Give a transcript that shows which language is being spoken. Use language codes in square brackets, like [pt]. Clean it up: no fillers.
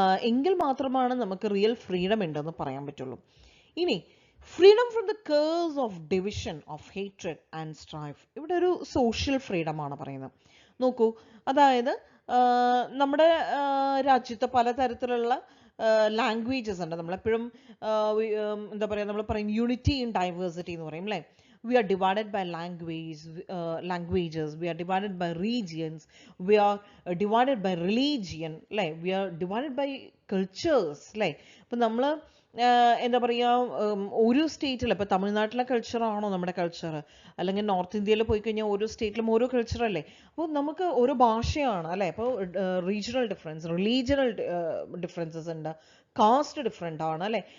[ml] എങ്കിൽ മാത്രമാണ് നമുക്ക് റിയൽ ഫ്രീഡം ഉണ്ടെന്ന് പറയാൻ പറ്റുള്ളൂ. ഇനി [en] Freedom from the curse of division of hatred and strife. [ml] ഇവിടെ ഒരു സോഷ്യൽ ഫ്രീഡം ആണ് പറയുന്നത്. നോക്കൂ, അതായത് നമ്മുടെ രാജ്യത്ത് പലതരത്തിലുള്ള ലാംഗ്വേജസ് ഉണ്ട്. നമ്മളെപ്പോഴും എന്താ പറയുക, നമ്മൾ പറയും [en] unity in diversity [ml] എന്ന് പറയും അല്ലേ. [en] We are divided by languages, we are divided by regions, we are divided by religion അല്ലേ, we are divided by cultures അല്ലേ. [ml] ഇപ്പം നമ്മൾ എന്താ പറയുക, ഒരു സ്റ്റേറ്റിൽ ഇപ്പോൾ തമിഴ്നാട്ടിലെ കൾച്ചറാണോ നമ്മുടെ കൾച്ചർ, അല്ലെങ്കിൽ നോർത്ത് ഇന്ത്യയിൽ പോയി കഴിഞ്ഞാൽ ഓരോ സ്റ്റേറ്റിലും ഓരോ കൾച്ചറല്ലേ. അപ്പോൾ നമുക്ക് ഓരോ ഭാഷയാണ് അല്ലേ. അപ്പോൾ റീജിയണൽ ഡിഫറൻസ്, റിലീജിയണൽ ഡിഫറൻസസ് ഉണ്ട്, കാസ്റ്റ് ഡിഫറെൻ്റ് ആണ് അല്ലേ.